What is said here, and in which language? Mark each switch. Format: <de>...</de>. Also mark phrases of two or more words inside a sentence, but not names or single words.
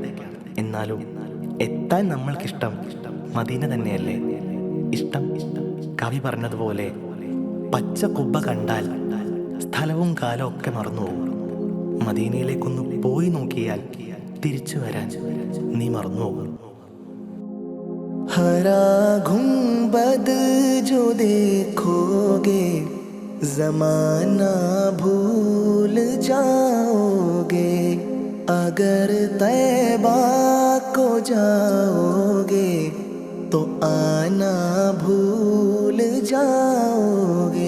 <ml>എന്നാലും എത്താൻ നമ്മൾക്കിഷ്ടം മദീന തന്നെയല്ലേ ഇഷ്ടം. കവി പറഞ്ഞതുപോലെ പച്ച കുബ്ബ കണ്ടാൽ സ്ഥലവും കാലവും ഒക്കെ മറന്നുപോകും. മദീനയിലേക്കൊന്ന് പോയി നോക്കിയാൽ തിരിച്ചു വരാൻ നീ മറന്നുപോകും.</ml> <hi>हरा गुंबद जो देखोगे जमाना भूल जाओगे, अगर तैबा को जाओगे तो आना भूल जाओगे।</hi>